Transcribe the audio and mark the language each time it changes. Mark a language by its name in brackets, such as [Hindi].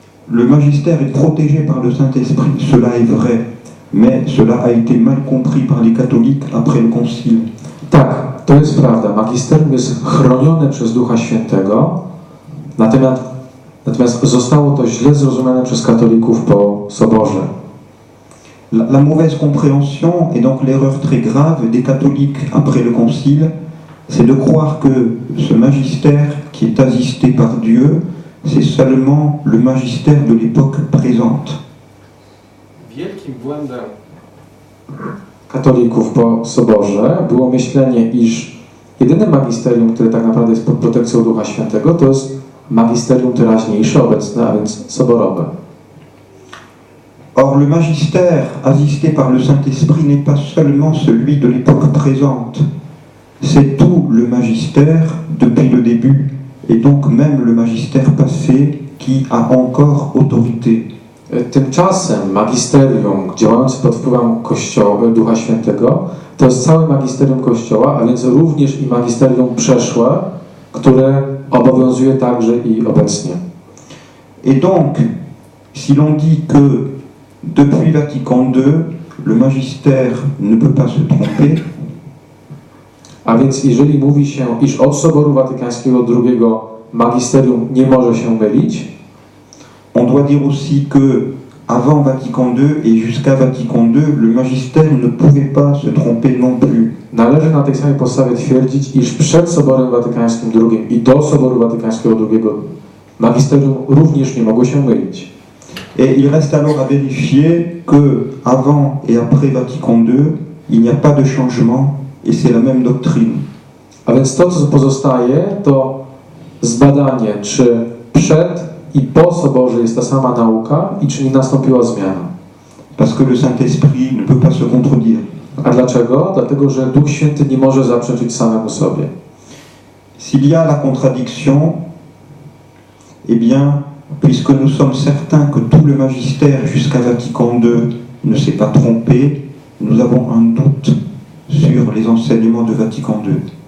[French] Le magistère est protégé par le Saint-Esprit, cela est vrai, mais cela a été mal compris par les catholiques après le concile. [Polish] Tak, to jest prawda. Magisterium jest chronione przez Ducha Świętego, natomiast zostało to źle zrozumiane przez katolików po soborze. [French] La mauvaise compréhension et donc l'erreur très grave des catholiques après le concile, c'est de croire que ce magistère qui est assisté par Dieu, c'est seulement le magistère de l'époque présente. [Polish] Wielkim błędem katolików po soborze było myślenie, iż jedynym magisterium, które tak naprawdę jest pod protekcją Ducha Świętego, to jest magisterium teraźniejsze, obecne, a więc soborowe. [French] Or, le magistère assisté par le Saint-Esprit n'est pas seulement celui de l'époque présente, c'est tout le magistère depuis le début, et donc même le magistère passé qui a encore autorité. [Polish] Tymczasem magisterium działające pod wpływem Kościoła, Ducha Świętego, to jest całe magisterium Kościoła, a więc również i magisterium przeszłe, które obowiązuje także i obecnie. [French] Et donc, si l'on dit que depuis Vatican II, le magistère ne peut pas se tromper, [Polish] a więc jeżeli mówi się, iż od Soboru Watykańskiego II magisterium nie może się mylić, [French] on doit dire aussi que avant Vatican II et jusqu'à Vatican II, le magistère ne pouvait pas se tromper non plus. [Polish] Należy na tej samej podstawie twierdzić, iż przed Soborem Watykańskim II i do Soboru Watykańskiego II magisterium również nie mogło się mylić. [French] Et il reste alors à vérifier que avant et après Vatican II, il n'y a pas de changement et c'est la même doctrine. [Polish] A więc to, co pozostaje, to zbadanie, czy przed i po Soborze jest ta sama nauka i czy nie nastąpiła zmiana. [French] Parce que le Saint-Esprit ne peut pas se contredire. [Polish] A dlaczego? Dlatego, że Duch Święty nie może zaprzeczyć samemu sobie. [French] S'il y a la contradiction, eh bien, puisque nous sommes certains que tout le magistère jusqu'à Vatican II ne s'est pas trompé, nous avons un doute sur les enseignements de Vatican II.